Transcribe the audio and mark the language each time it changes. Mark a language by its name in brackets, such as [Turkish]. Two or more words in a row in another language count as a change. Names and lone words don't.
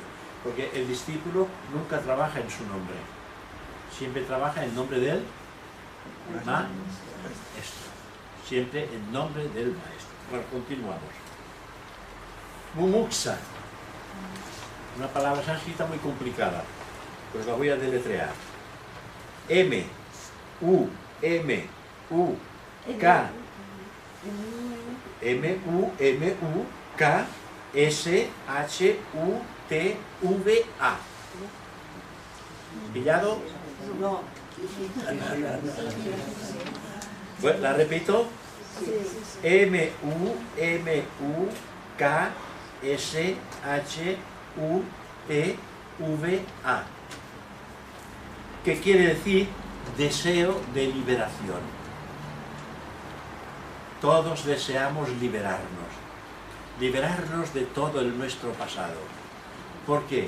[Spanish] Porque el discípulo nunca trabaja en su nombre. Siempre trabaja en nombre del maestro. Siempre en nombre del maestro. Bueno, continuamos. Mumuksha. Una palabra sánscrita muy complicada. Pues la voy a deletrear. M-U-M-U-K M-U-M-U-K-S-H-U-T-V-A. ¿Pillado? No. Bueno, la repito. M-U-M-U K-S-H-U-T-V-A, que quiere decir deseo de liberación. Todos deseamos liberarnos de todo nuestro pasado. ¿Por qué?